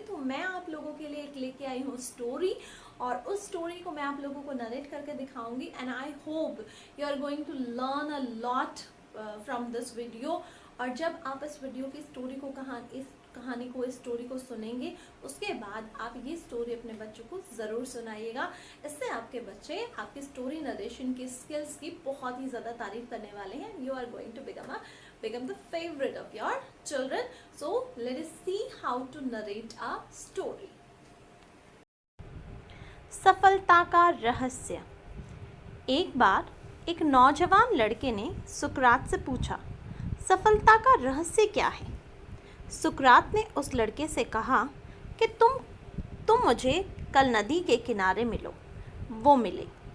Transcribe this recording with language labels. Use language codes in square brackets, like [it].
[hi] तो मैं आप लोगों के लिए एक लेके आई हूँ स्टोरी और उस स्टोरी को मैं आप लोगों को नरेट करके दिखाऊंगी [en] And I hope you are going to learn a lot from this video. [hi] और जब आप इस वीडियो की स्टोरी को इस स्टोरी को सुनेंगे, उसके बाद आप ये स्टोरी अपने बच्चों को ज़रूर सुनाइएगा। इससे आपके बच्चे आपकी स्टोरी नरेशन की स्किल्स की बहुत ही ज़्यादा तारीफ करने वाले हैं। [en] You are going to become a become the favorite of your children. So let us see how to narrate a story. [hi] सफलता का रहस्य। एक बार एक नौजवान लड़के ने सुकरात से पूछा, सफलता का रहस्य क्या है? सुकरात ने उस लड़के से कहा कि तुम मुझे कल नदी के किनारे मिलो। वो मिले।